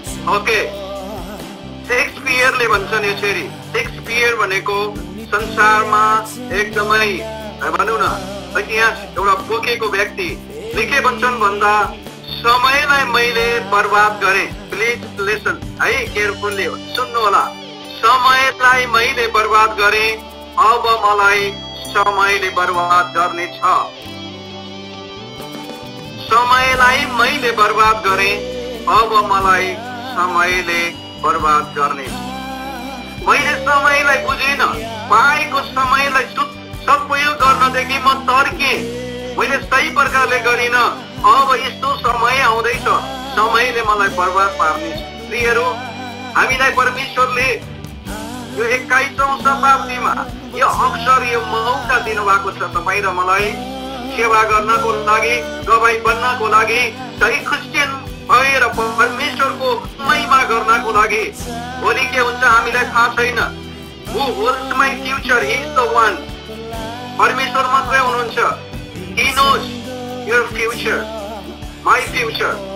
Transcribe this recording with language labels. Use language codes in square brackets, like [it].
[ne] Okay, शेक्सपियरले भन्छन् यसरी। Shakespeare भनेको संसारमा एकदमै भनौँ न इतिहास एउटा बोकेको व्यक्ति। लेखे भन्छन् भन्दा, समयलाई मैले बर्बाद गरेँ। [en] please listen [ne] है, केयरफुल्ली सुन्नु होला। समयलाई मैले बर्बाद गरेँ, अब मलाई समयले बर्बाद गर्ने छ। समयलाई मैले बर्बाद गरेँ, अब मलाई समयले बर्बाद गर्ने। मैले समयलाई बुझिन, पाएको समयलाई सदुपयोग गर्नदेखि म तर्के, मैले सही प्रकारले गरिन। अब यस्तो समय आउँदैछ, समयले मलाई बर्बाद पार्ने। प्रियहरू, हामीलाई परमेश्वरले यो 21औं शताब्दीमा यो अवसर, यो मौका दिनुभएको छ तपाईँ र मलाई सेवा गर्नको लागि, गवाई बन्नको लागि, सही क्रिस्चियन भएर परमेश्वरको महिमा गर्नको लागि। भोलि के हुन्छ हामीलाई थाहा छैन। [en] Who holds my future? He is the one. [ne] परमेश्वर मात्रै हुनुहुन्छ। [en] He knows your future, my future.